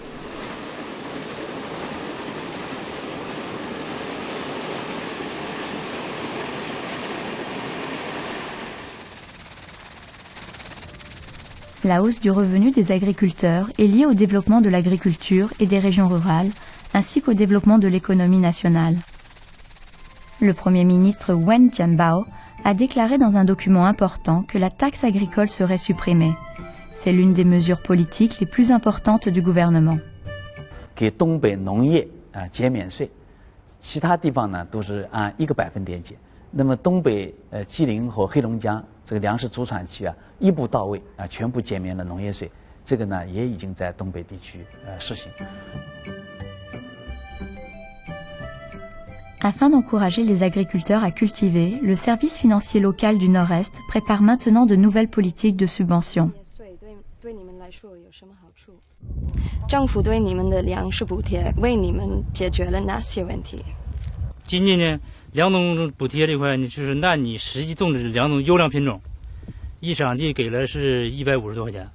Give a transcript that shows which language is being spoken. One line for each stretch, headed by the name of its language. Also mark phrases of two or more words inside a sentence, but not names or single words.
French: La hausse du revenu des agriculteurs est liée au développement de l'agriculture et des régions rurales, ainsi qu'au développement de l'économie nationale. Le Premier ministre Wen Jianbao a déclaré dans un document important que la taxe agricole serait supprimée. C'est l'une des mesures politiques les plus importantes du gouvernement.
Chinese: 给东北农业减免税，其他地方呢都是按1个百分点减。那么东北吉林和黑龙江这个粮食主产区一步到位全部减免了农业税，这个呢也已经在东北地区实行。
French: Afin d'encourager les agriculteurs à cultiver, le service financier local du Nord-Est prépare maintenant de nouvelles politiques de subvention.
Chinese: 政府对你们的粮食补贴为你们解决了哪些问题？今年呢，粮农补贴这块呢，就是按你实际种植粮农优良品种，一场地给了是150多块钱。